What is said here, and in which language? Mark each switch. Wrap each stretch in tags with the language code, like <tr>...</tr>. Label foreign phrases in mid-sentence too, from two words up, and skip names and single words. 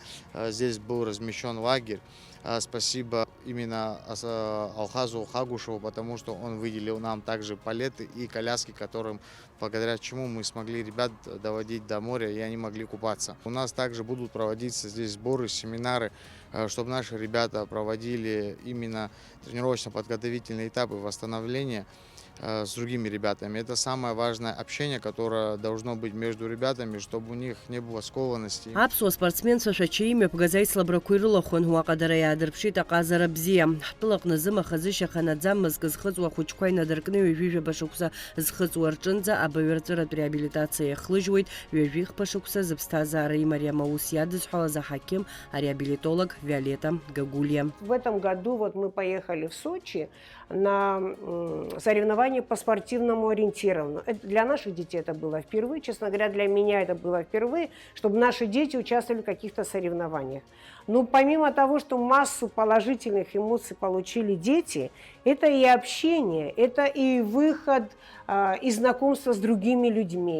<ru>Здесь был размещен лагерь. Спасибо именно Алхазу Хагушеву, потому что он выделил нам также палеты и коляски, благодаря чему мы смогли ребят доводить до моря, и они могли купаться. У нас также будут проводиться здесь сборы, семинары, чтобы наши ребята проводили именно тренировочно-подготовительные этапы восстановления с другими ребятами. Это самое важное общение, которое должно быть между ребятами, чтобы у них не было скованности.</ru> <ab>Аԥсуа спортсменцәа шәачаимҩа ԥгаza ицлабрақәа ирылахәын уаҟадара иаадырԥшит аҟазара бзиа. Ҳтәылаҟны зымахазышьаха наӡамызк зхыҵуа ахәыҷқәа инадыркны ҩажәижәаба шықәса зхыҵуа рҿынӡа абаҩрҵәыратә реабилитациа иахлыжьуеит. Ҩажәихԥа шықәса зыԥсҭазаара имариам аус иадызҳәалаз аҳақьым ареабилитолог Виолетта Гагулья.</ab> <ru>В этом году мы поехали в Сочи на соревнования по спортивному ориентированию. Для наших детей это было впервые, честно говоря, для меня это было впервые, чтобы наши дети участвовали в каких-то соревнованиях. Но помимо того, что массу положительных эмоций получили дети, это и общение, это и выход, и знакомство с другими людьми.</ru>